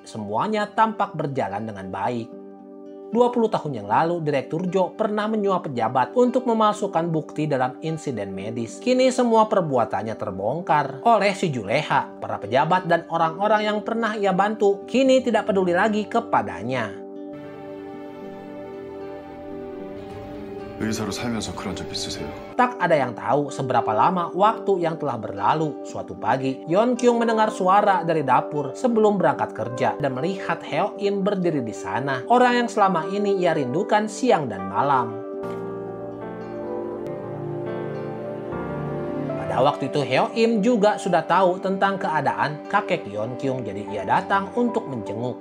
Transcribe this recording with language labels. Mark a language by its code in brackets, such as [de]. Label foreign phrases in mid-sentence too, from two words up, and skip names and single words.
[id] Semuanya tampak berjalan dengan baik. 20 tahun yang lalu, Direktur Jo pernah menyuap pejabat untuk memalsukan bukti dalam insiden medis. Kini semua perbuatannya terbongkar oleh si Juleha. Para pejabat dan orang-orang yang pernah ia bantu kini tidak peduli lagi kepadanya. [ko] 의사로 살면서 그런 적 있으세요? [id] Tak ada yang tahu seberapa lama waktu yang telah berlalu. Suatu pagi, Yeon-kyung mendengar suara dari dapur sebelum berangkat kerja dan melihat Hyo-im berdiri di sana. Orang yang selama ini ia rindukan siang dan malam. Pada waktu itu Hyo-im juga sudah tahu tentang keadaan kakek Yeon-kyung, jadi ia datang untuk menjenguk.